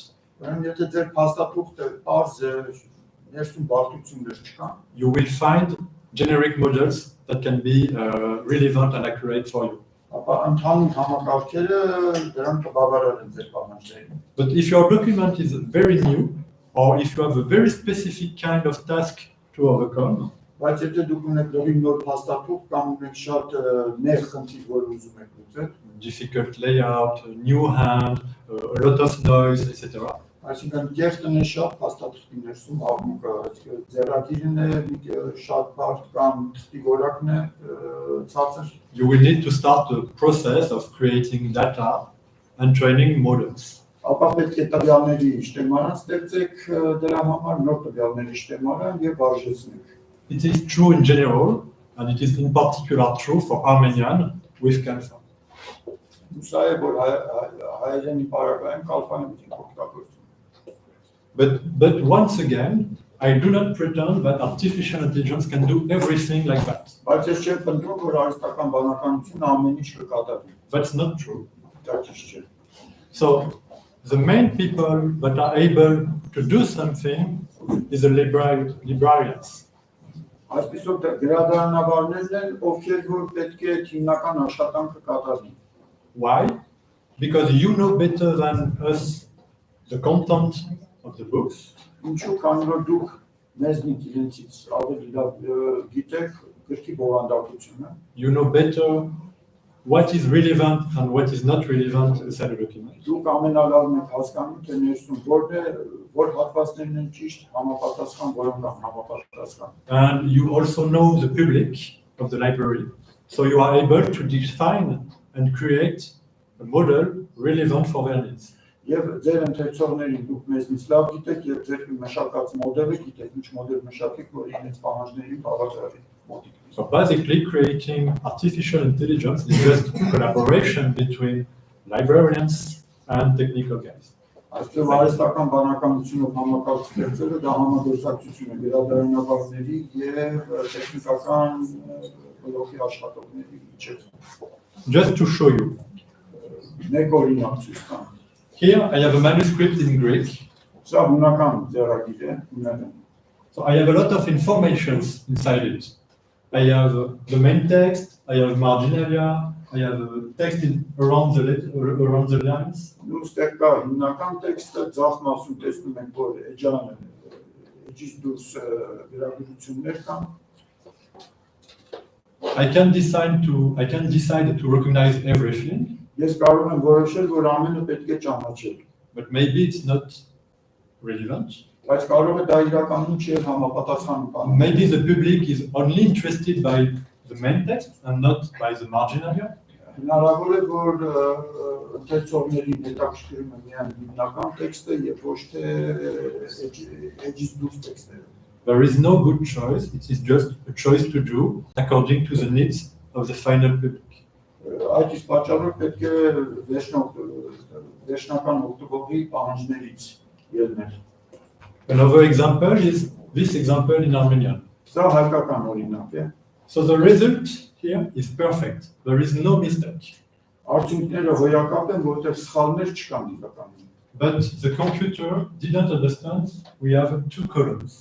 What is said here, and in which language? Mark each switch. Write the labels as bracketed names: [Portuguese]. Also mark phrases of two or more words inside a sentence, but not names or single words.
[Armenian] Եթե ձեր փաստաթուղթը պարզ է, ներսում բարդություններ չկան, [English] you will find generic models that can be relevant and accurate for you. [Armenian] Ապա ընդհանուր համակարգերը դրանք կբավարարեն ձեր պահանջներին։ [English] But if your document is very new, or if you have a very specific kind of task to overcome, [Armenian] բայց եթե դուք ունեք լրիվ նոր փաստաթուղթ կամ ունեք շատ նեղ խնդիր, որ ուզում եք լուծել, [English] difficult layout, new hand, a lot of noise, etc. [Armenian] Այսինքն կեղտն է շատ փաստաթղթի ներսում աղմուկը, ձեռագիրն է շատ բարդ կամ թղթի որակն է ցածր։ [English] You will need to start the process of creating data and training models. [Armenian] Ապա պետք է տվյալների շտեմարան ստեղծեք դրա համար, նոր տվյալների շտեմարան եւ վարժեցնեք։ [English] It is true in general, and it is in particular true for Armenian with Kalfa. [Armenian] Սա է որ հայերենի պարագայում կալֆան է օգտագործում։ [English] But once again, I do not pretend that artificial intelligence can do everything like that. [Armenian] Բայց ես չեմ պնդում, որ արհեստական բանականությունը ամեն ինչ կկատարի։ [English] That's not true. [Armenian] Դա ճիշտ չէ։ [English] So the main people that are able to do something is the librarians. [Armenian] Այսպիսով գրադարանավարներն են, ովքեր որ պետք է հիմնական աշխատանքը կատարեն։ [English] Why? Because you know better than us the content of the books. [Armenian] Ինչու քանի որ դուք մեզնից իրենցից ավելի լավ գիտեք գրքի բովանդակությունը։ [English] You know better what is relevant and what is not relevant inside a document. [Armenian] Դուք ամենալավն եք հասկանում, թե ներսում որ հատվածներն են ճիշտ, համապատասխան, որոնք են համապատասխան։ [English] And you also know the public of the library, so you are able to define and create a model relevant for their needs. [Armenian] Եվ ձեր ընթերցողներին դուք մեզնից լավ գիտեք եւ ձեր մշակած մոդելը գիտեք, ինչ մոդել մշակեք, որ իրենց պահանջներին բավարարի մոտիկ։ [English] So basically, creating artificial intelligence is just collaboration between librarians and technical guys. [Armenian] Այսպես արհեստական բանականությունով համակարգ ստեղծելը դա համագործակցություն է գրադարանների եւ տեխնիկական բլոկի աշխատողների միջեւ։ [English] Just to show you, [Armenian] Մեկ օրինակ ցույց տամ։ [English] here I have a manuscript in Greek. [Armenian] Սա բնական ձեռագիր է, ունեն։ [English] So I have a lot of information inside it. I have the main text, I have marginalia, I have text around the lines. [Armenian] Ուստեղ կա հիմնական տեքստը, ձախ մասում տեսնում ենք, որ էջանը, էջից դուրս գրագրություններ կան։ [English] I can decide to recognize everything, [Armenian] Ես կարող եմ որոշել, որ ամենը պետք է ճանաչել, [English] but maybe it's not relevant. [Armenian] բայց կարող է դա իրականում չի համապատասխան բան։ [English] Maybe the public is only interested by the main text and not by the marginalia. [Armenian] Հնարավոր է, որ ընթերցողներին հետաքրքրում է միայն հիմնական տեքստը եւ ոչ թե էջից դուրս տեքստերը։ [English] There is no good choice. It is just a choice to do according to the needs of the final public. [Armenian] Այդ իսկ պատճառով պետք է վերջնական օգտվողի պահանջներից ելնել։ [English] Another example is this example in Armenian. [Armenian] Սա հայկական օրինակ է։ [English] So the result here is perfect. There is no mistake. [Armenian] Արդյունքները հոյակապ են, որտեղ սխալներ չկան իրականում։ [English] But the computer didn't understand we have two columns.